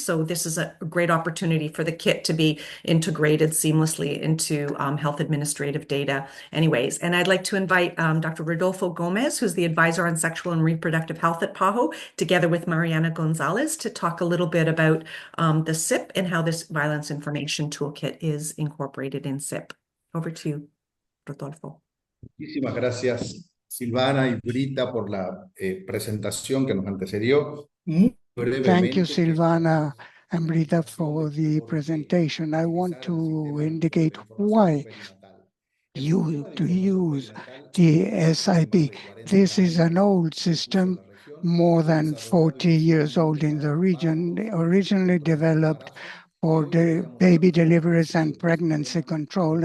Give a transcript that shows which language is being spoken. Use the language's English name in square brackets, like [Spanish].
[English] So this is a great opportunity for the kit to be integrated seamlessly into health administrative data anyways. And I'd like to invite Dr. Rodolfo Gomez, who's the advisor on sexual and reproductive health at PAHO, together with Mariana Gonzalez, to talk a little bit about the SIP and how this violence information toolkit is incorporated in SIP. Over to you, Rodolfo. [Spanish] Muchísimas gracias, Silvana y Brita, por la presentación que nos antecedió. Muy [English] Thank you, [Spanish] brevemente, [English] Silvana and Brita, for the presentation. I want to indicate why to use the SIP. This is an old system, more than 40 years old in the region, originally developed for the baby deliveries and pregnancy control.